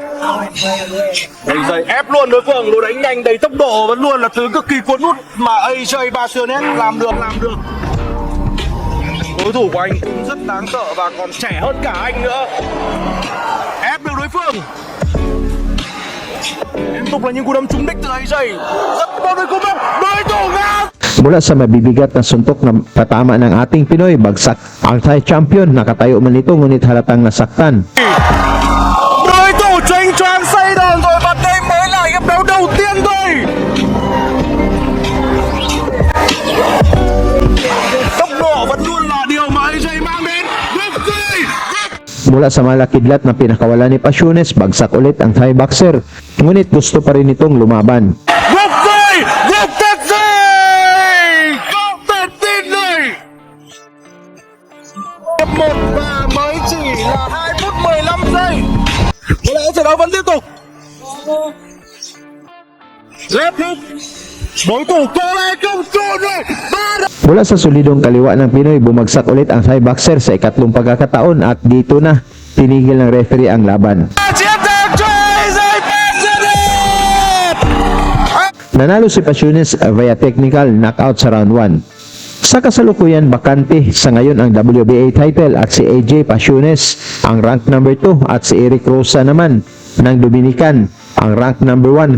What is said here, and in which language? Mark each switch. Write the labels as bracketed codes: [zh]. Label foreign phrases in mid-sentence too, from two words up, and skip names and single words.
[vi] AJ ép luôn đối phương, lối đánh nhanh đầy tốc độ vẫn luôn là thứ cực kỳ cuốn hút mà AJ Pasiones làm được. Đối thủ của anh cũng rất đáng sợ và còn trẻ hơn cả anh nữa. Ép được đối phương. Liên tục là những cú đấm trúng đích từ AJ. Rất tốt với cú đấm đối thủ ngã. [tl] Mula sa mabibigat na suntok na patama ng ating Pinoy, bagsak ang Thai champion. Nakatayo man ito ngunit halatang nasaktan. [vi] Đối thủ chênh choáng say đòn rồi và đây mới là hiệp đấu đầu tiên thôi. Tốc độ vẫn luôn là điều mà AJ mang đến. [tl] Mula sa malakidlat na pinakawalan ni Pasiones, bagsak ulit ang Thai boxer. Ngunit gusto pa rin itong lumaban. [vi] Gục tết gì, không thể tin này. Hiệp 1 và mới chỉ là 2 phút 15 giây. Có lẽ trận đấu vẫn tiếp tục. [en] Left hook. [vi] Đối thủ có lẽ không trốn rồi. [tl] Mula sa solidong kaliwa ng Pinoy, bumagsak ulit ang Thai boxer sa ikatlong pagkakataon at dito na tinigil ng referee ang laban. [vi] Chiến thắng cho AJ Pasiones. [tl] Nanalo si Pasiones via [en] technical knockout [tl] sa round 1. Sa kasalukuyan, bakante sa ngayon ang WBA title at si AJ Pasiones ang [en] rank number 2 [tl] at si Eric Rosa naman ng Dominican ang [en] rank number 1.